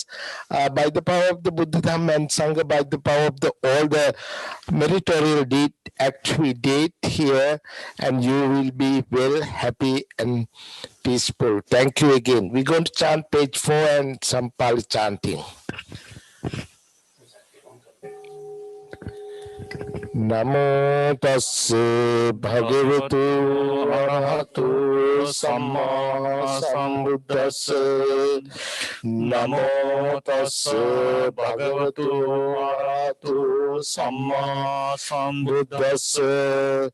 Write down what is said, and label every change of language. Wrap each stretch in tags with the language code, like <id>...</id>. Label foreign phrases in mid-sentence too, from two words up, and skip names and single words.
<en>By the power of the Buddha Dhamma and Sangha, by the power of all the meritorial deed act we did here, and you will be well, happy and peaceful. Thank you again. We're going to chant page 4 and some Pali chanting.</en> <pi>Namo tassa bhagavatu arahatu samma sambuddhassa. Namo tassa bhagavatu arahatu samma sambuddhassa.</pi>